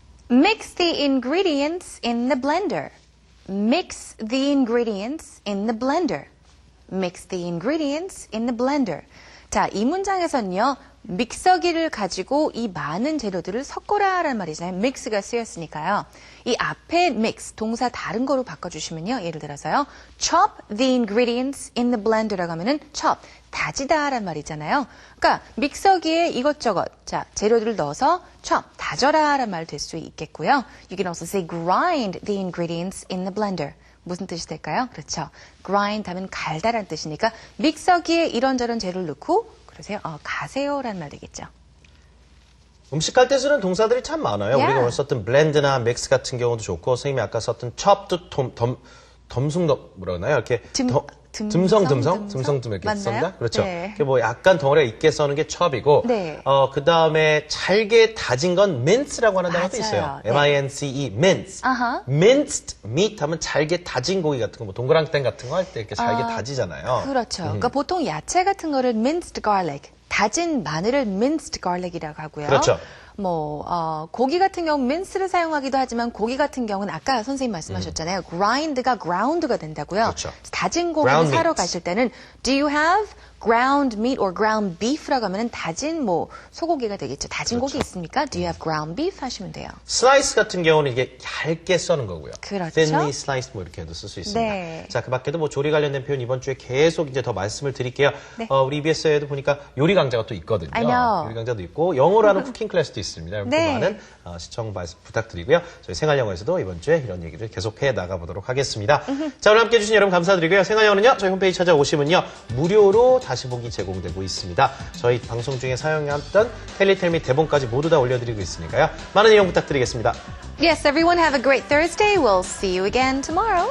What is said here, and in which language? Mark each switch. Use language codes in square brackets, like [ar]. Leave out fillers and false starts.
[en] Mix the ingredients in the blender. Mix the ingredients in the blender. Mix the ingredients in the blender. [ko] 자, 이 문장에서는요, 믹서기를 가지고 이 많은 재료들을 섞어라라는 말이잖아요. mix가 쓰였으니까요. 이 앞에 mix, 동사 다른 거로 바꿔주시면요. 예를 들어서요. [en] chop the ingredients in the blender [ko] 라고 하면은 chop, 다지다라는 말이잖아요. 그러니까 믹서기에 이것저것, 자, 재료들을 넣어서 chop, 다져라라는 말 될 수 있겠고요. [en] You can also say grind the ingredients in the blender. [ko] 무슨 뜻이 될까요? 그렇죠. grind 하면 갈다라는 뜻이니까 믹서기에 이런저런 재료를 넣고 그러세요. 가세요라는 말 되겠죠. 음식할 때 쓰는 동사들이 참 많아요. [en] Yeah. [ko] 우리가 오늘 썼던 블렌드나 믹스 같은 경우도 좋고 선생님이 아까 썼던 chop도 덤숭 뭐라 그러나요? 이렇게 듬성 이렇게 맞나요? 썹니다. 그렇죠. 네. 그게 뭐 약간 덩어리가 있게 써는 게 chop이고, 네. 그 다음에 잘게 다진 건 mince라고 하는 단어도 맞아요. 있어요. 네. M-I-N-C-E, mince. 아하. minced meat 하면 잘게 다진 고기 같은 거, 뭐 동그랑땡 같은 거 할 때 이렇게 잘게 다지잖아요. 그렇죠. 그러니까 보통 야채 같은 거를 minced garlic, 다진 마늘을 minced garlic이라고 하고요. 그렇죠. 고기 같은 경우 mince를 사용하기도 하지만 고기 같은 경우는 아까 선생님 말씀하셨잖아요. grind가 ground가 된다고요. 그렇죠. 다진 고기를 [en] ground [ko] 사러 [en] meat. [ko] 가실 때는 [en] do you have ground meat or ground beef [ko] 라고 하면은 다진 소고기가 되겠죠. 다진 고기 있습니까? [en] Do you have ground beef [ko] 하시면 돼요. 슬라이스 같은 경우는 이게 얇게 써는 거고요. 그렇죠. [en] thinly sliced [ko] 뭐 이렇게 해도 쓸 수 있습니다. 네. 자, 그 밖에도 뭐 조리 관련된 표현 이번 주에 계속 이제 더 말씀을 드릴게요. 네. 우리 EBS에도 보니까 요리 강좌가 또 있거든요. [en] I know. [ko] 요리 강좌도 있고 영어로 하는 쿠킹 클래스도 있습니다. 여러분 네. 많은 시청 말씀 부탁드리고요. 저희 생활영어에서도 이번 주에 이런 얘기를 계속해 나가보도록 하겠습니다. 자, 오늘 함께해 주신 여러분 감사드리고요. 생활영어는요, 저희 홈페이지 찾아오시면요, 무료로 다시 보기 제공되고 있습니다. 저희 방송 중에 사용했던 텔리텔미 대본까지 모두 다 올려드리고 있으니까요. 많은 이용 부탁드리겠습니다. [en] Yes, everyone have a great Thursday. We'll see you again tomorrow.